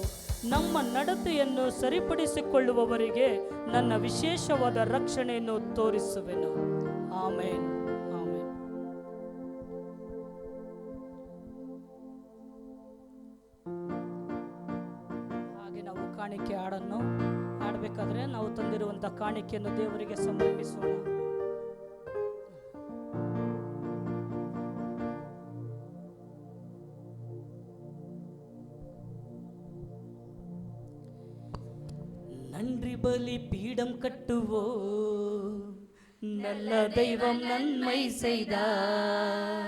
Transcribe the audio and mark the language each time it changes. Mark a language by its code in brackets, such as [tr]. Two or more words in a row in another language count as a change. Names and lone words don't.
[kn] ನಮ್ಮ ನಡತೆಯನ್ನು ಸರಿಪಡಿಸಿಕೊಳ್ಳುವವರಿಗೆ ನನ್ನ ವಿಶೇಷವಾದ ರಕ್ಷಣೆಯನ್ನು ತೋರಿಸುವೆನು. ಆಮೇನ್, ಆಮೇನ್. ಹಾಗೆ ನಾವು ಕಾಣಿಕೆ ಹಾಡನ್ನು ಹಾಡಬೇಕಾದ್ರೆ ನಾವು ತಂದಿರುವಂಥ ಕಾಣಿಕೆಯನ್ನು ದೇವರಿಗೆ ಸಮರ್ಪಿಸೋಣ. [ta] நன்றி பலி பீடம் கட்டுவோ, நல்ல தெய்வம் நன்மை செய்தார்.